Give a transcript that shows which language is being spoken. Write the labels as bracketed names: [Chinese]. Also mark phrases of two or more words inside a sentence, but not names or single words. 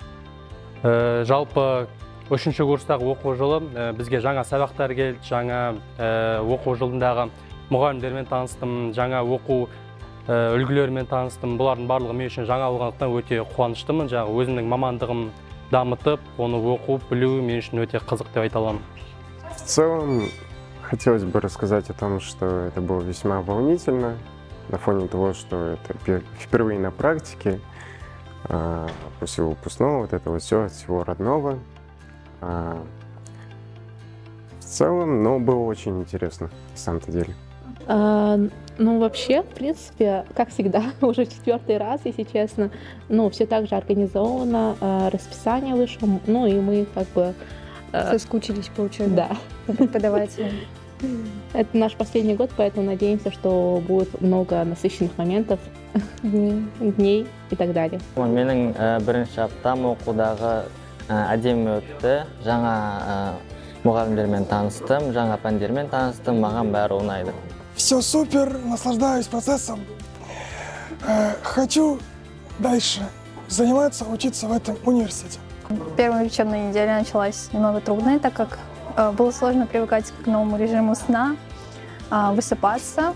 [Kazakh] Жалпы 3-ші курстағы оқу жылы бізге жаңа сабақтар келді, жаңа оқу жылындағы мұғалімдермен таныстым, жаңа оқу үлгілерімен таныстым. Бұлардың барлығы мен үшін жаңа болғандықтан өте қуаныштымын. Жаңағы өзімнің мамандығым дамытып, оны оқу, білу мен үшін өте қызық деп айта аламын. [Russian] В целом, хотелось бы рассказать о том, что это было весьма волнительно, на фоне того, что это впервые на практике, после выпускного, вот этого всего родного. В целом, но было очень интересно, на самом-то деле. Ну, вообще, в принципе, как всегда, уже 4-й раз, если честно, ну, все так же организовано, расписание вышло, ну, и мы как бы... Соскучились по учебе. Да. По преподавателям. Это наш последний год, поэтому надеемся, что будет много насыщенных моментов, дней и так далее. [Kazakh] Менің бірінші аптам оқудағы әдемі өтті. Жаңа мұғалімдермен таныстым, жаңа пәндермен таныстым, маған бәрі ұнайды. [Russian] Все супер, наслаждаюсь процессом. Хочу дальше заниматься, учиться в этом университете. Первая учебная неделя началась немного трудной, так как было сложно привыкать к новому режиму сна, высыпаться.